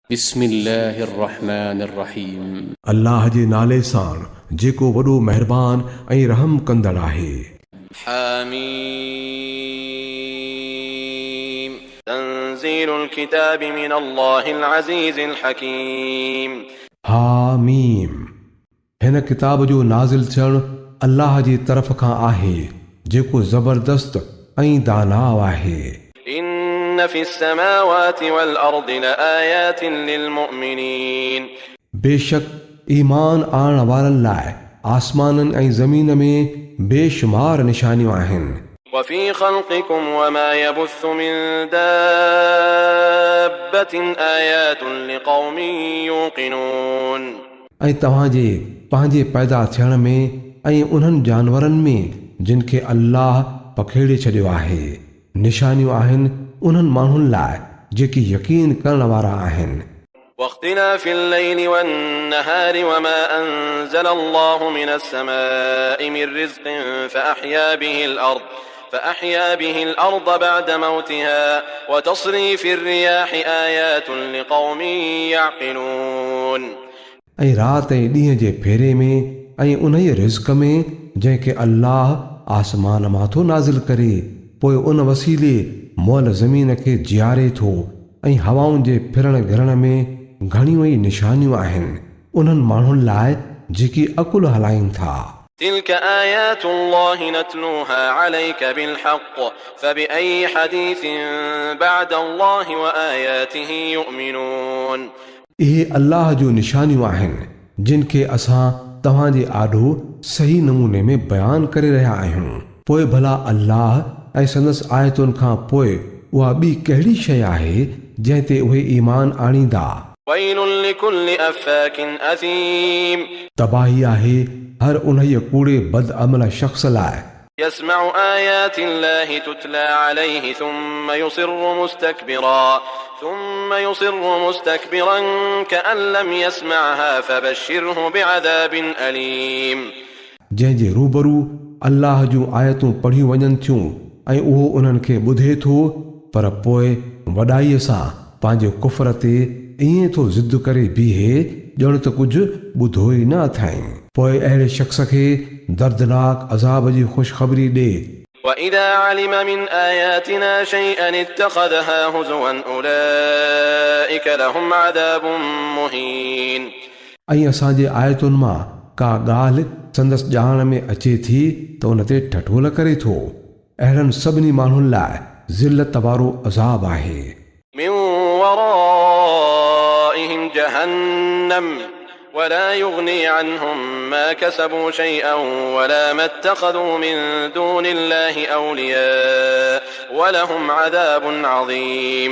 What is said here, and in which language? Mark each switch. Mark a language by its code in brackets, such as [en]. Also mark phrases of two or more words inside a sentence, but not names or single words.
[ar] بسم الله الرحمن الرحيم. [sd] अल्लाह जे नाले सां जेको वॾो महिरबान ऐं रहम कंदड़ आहे। [ar] حميم تنزيل الكتاب من الله العزيز الحكيم [sd] हामीम हिन किताब जो नाज़िल थियणु अल्लाह जी तरफ़ खां आहे जेको ज़बरदस्त ऐं दानाव आहे। [ar] إن في السماوات والأرض لآيات للمؤمنين [sd] बेशक ईमान आणण वारनि लाइ आसमाननि ऐं ज़मीन में बेशुमार निशानियूं आहिनि। [ar] وفي خلقكم وما يبث من دابة آيات لقوم يوقنون [sd] ऐं तव्हांजे पंहिंजे पैदा थियण में ऐं उन्हनि जानवरनि में जिन खे अल्लाह पखेड़े छॾियो आहे निशानियूं आहिनि उन्हनि माण्हुनि लाइ जेकी यकीन करण वारा आहिनि। [ar] واختلاف الليل والنهار وما أنزل الله من السماء من رزق فأحيا به الأرض بعد موتها وتصريف الرياح آيات لقوم يعقلون [sd] ऐं राति ऐं ॾींहं जे फेरे में ऐं उन्हीअ रिज़्क़ में जंहिंखे अल्लाह आसमान मां थो नाज़िल करे पोइ उन वसीले मोल ज़मीन खे जियारे थो ऐं हवाउनि जे फिरण गिरण में घणियूं ई निशानियूं आहिनि उन्हनि माण्हुनि लाइ जेकी अकुल हलाइनि था। [ar] تلك آيات الله نتلوها عليك بالحق فبأي حديث بعد الله وآياته يؤمنون [sd] इहे अल्लाह जो निशानियूं आहिनि जिन खे असां तव्हांजे आॾो सही नमूने में बयानु करे रहिया आहियूं। पोइ भला अल्लाह ऐं संदसि आयतुनि खां पोइ उहा ॿी कहिड़ी शइ आहे जंहिं ते उहे ईमान आणींदा। [ar] ويل لكل أفاك أثيم [sd] तबाही आहे हर उन्हीअ कूड़े बदअमल शख़्स लाइ [ar] يسمع آيات الله تتلى عليه ثم يصر مستكبرا كأن لم يسمعها فبشره بعذاب أليم [sd] जंहिंजे रूबरू अल्लाह जूं आयतूं पढ़ियूं वञनि थियूं ऐं उहो उन्हनि खे ॿुधे थो पर पोइ वॾाईअ सां पंहिंजे कुफर ते ईअं थो ज़िद करे बीहे ॼण त कुझु ॿुधो ई न अथई। पोइ अहिड़े शख़्स खे दर्दनाक अज़ाब जी ख़ुशख़बरी ॾे। [ar] وإذا علم من آياتنا شيئا اتخذها هزوا أولئك لهم عذاب مهين [sd] ऐं असांजे आयतुनि मां का ॻाल्हि संदसि ॼाण में अचे थी त उन ते ठठोल करे थो अहिड़नि सभिनी माण्हुनि लाइ ज़िलत वारो अज़ाब आहे। [ar] من ورائهم جهنم ولا يغني عنهم ما كسبوا شيئا ولا ما اتخذوا من دون الله أولياء ولهم عذاب عظيم